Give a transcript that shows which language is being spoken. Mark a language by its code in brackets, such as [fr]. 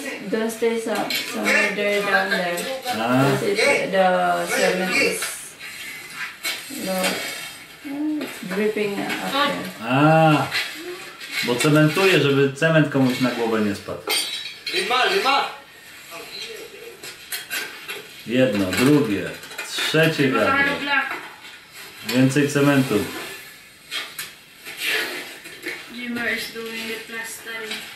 [en] Don't stay somewhere there down there. Because the cement is it's dripping up there. [pl] Bo cementuję, żeby cement komuś na głowę nie spadł. Jedno, drugie, trzecie wiadro. Więcej cementu. [en] Jimmer is doing the plastering.